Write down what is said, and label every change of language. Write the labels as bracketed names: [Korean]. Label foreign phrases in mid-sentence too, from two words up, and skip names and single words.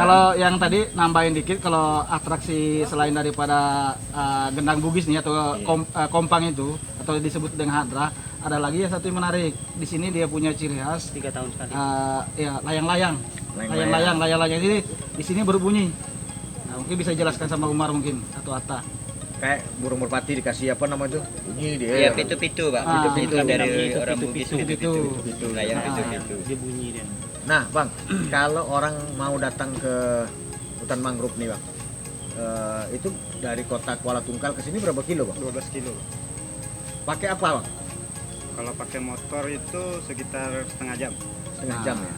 [Indonesian] Kalau yang tadi nambahin dikit, kalau atraksi selain daripada gendang bugis nih atau kompang itu atau disebut dengan hadrah, ada lagi yang satu yang menarik. Di sini dia punya ciri khas 3 tahun sekali. ya layang-layang. Layang-layang. Layang-layang ini di sini berbunyi. Nah, mungkin bisa jelaskan sama Umar mungkin atau Atta. Kayak burung merpati dikasih apa nama itu? Bunyi dia. Iya, pitu-pitu Pak. Ah, Pitu-pitu dari pitu-pitu, orang Bugis pitu-pitu. pitu-pitu. Layang Ah. pitu-pitu. Dia bunyi dia. Nah, Bang, kalau orang mau datang ke hutan mangrove nih, Bang, itu dari kota Kuala Tungkal ke sini berapa kilo, Bang? 12 kilo Pak. Pakai apa, Bang? Kalau pakai motor itu sekitar setengah jam. Setengah jam ya.